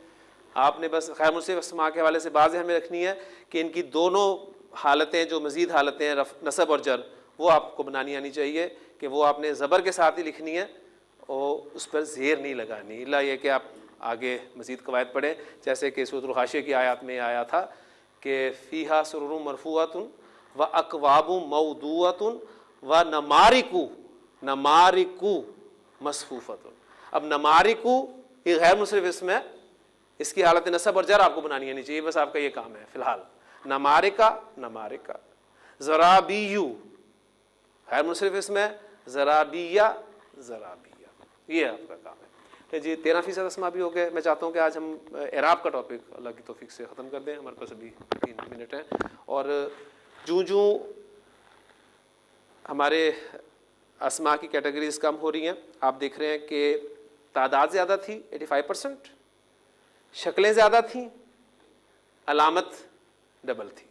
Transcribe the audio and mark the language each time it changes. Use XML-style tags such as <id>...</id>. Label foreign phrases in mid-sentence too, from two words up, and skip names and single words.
<hi>आपने बस गैर मुनसरिफ अस्मा के हवाले से बात हमें रखनी है कि इनकी दोनों हालतें, जो मज़ीद हालतें हैं नसब और जर, वो आपको बनानी आनी चाहिए कि वो आपने ज़बर के साथ ही लिखनी है और उस पर ज़ेर नहीं लगानी, इल्ला ये कि आप आगे मज़ीद कवायद पढ़ें, जैसे कि सूरह हाशिया की आयत में आया था कि</hi> <ar>فيها سرر مرفوعة وأكواب موضوعة ونمارق مصفوفة.</ar> <hi>अब नमारिकु ये गैर मुसरिफ इसम है, इसकी हालत नसब और जर आपको बनानी आनी चाहिए, बस आपका ये काम है फ़िलहाल।</hi> <ar>نمارق نمارق,</ar> <hi>ज़राबीयू गैर मुसरिफ इसम है,</hi> <ar>زرابي زرابي,</ar> <hi>ये आपका काम है। तो जी 13% अस्मा भी हो गए। मैं चाहता हूँ कि आज हम एराब का टॉपिक अल्लाह की तौफीक से ख़त्म कर दें, हमारे पास अभी 3 मिनट हैं। और जूँ हमारे अस्मा की कैटेगरीज कम हो रही हैं, आप देख रहे हैं कि तादाद ज़्यादा थी 85%, शक्लें ज़्यादा थीं, अलामत डबल थी।</hi>